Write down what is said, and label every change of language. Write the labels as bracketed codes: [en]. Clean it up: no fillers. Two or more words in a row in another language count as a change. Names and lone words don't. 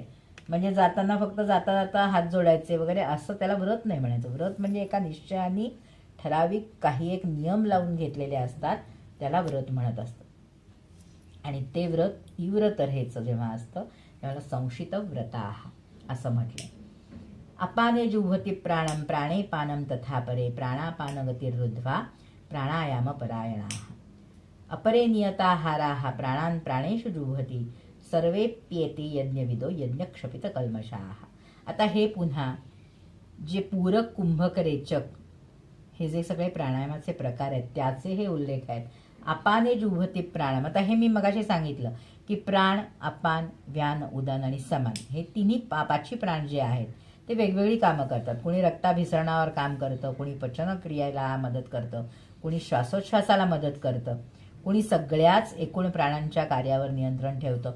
[mr] म्हणजे जाताना फक्त जाता जाता हात जोडायचे वगैरे असं त्याला व्रत नाही म्हणायचं. व्रत म्हणजे एका निश्चयाने ठराविक काही एक नियम लावून घेतलेले असतात, त्याला व्रत म्हणत असतं. आणि ते व्रत तीव्र तऱ्हेचं जेव्हा असतं तेव्हा [sa] संशित व्रताः [mr] असं म्हटलंय. [sa] अपाने जुह्वति प्राणम प्राणे पानम तथा परे प्राणापानगतिरुद्ध्वा प्राणायाम परायणाः. अपरे नियताहाराः प्राणान् प्राणेषु जुह्वति सर्वेप्येते यज्ञविदो यज्ञक्षपित कल्मषाः. [mr] आता हे पुन्हा जे पूरक कुंभक रेचक हे जे सगळे प्राणायामाचे प्रकार आहेत त्याचे हे उल्लेख आहेत. [sa] अपाने जुह्वति प्राणम, [mr] आता हे मी मगाशी सांगितलं की प्राण, अपान, व्यान, उदान आणि समान हे तिन्ही पाचही प्राण जे आहेत ते वेगवेगळी कामं करतात. कोणी रक्ताभिसरणावर काम करतं, कोणी पचनक्रियेला मदत करतं, कोणी श्वासोच्छ्वासाला मदत करतं, कोणी सगळ्याच एकूण प्राणांच्या कार्यावर नियंत्रण ठेवतं.